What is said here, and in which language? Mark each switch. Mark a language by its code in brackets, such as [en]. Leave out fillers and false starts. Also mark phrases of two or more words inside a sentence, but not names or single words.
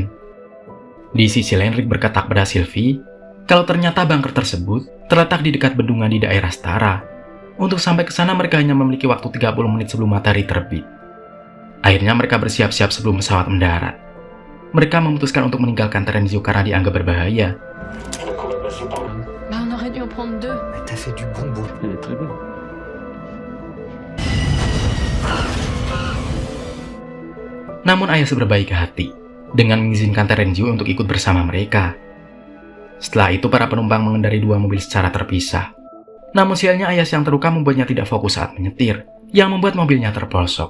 [id] Di sisi lain Rick berkata pada Sylvie kalau ternyata bunker tersebut terletak di dekat bendungan di daerah Stara. Untuk sampai ke sana mereka hanya memiliki waktu 30 menit sebelum matahari terbit. Akhirnya mereka bersiap-siap sebelum pesawat mendarat. Mereka memutuskan untuk meninggalkan Terenzio karena dianggap berbahaya. [fr] On aurait dû en prendre 2. Mais t'as fait du bon boulot. Elle est très bonne. [id] Namun Ayas berbaik hati dengan mengizinkan Terenzio untuk ikut bersama mereka. Setelah itu para penumpang mengendarai dua mobil secara terpisah. Namun sialnya Ayas yang terluka membuatnya tidak fokus saat menyetir, yang membuat mobilnya terpelosok.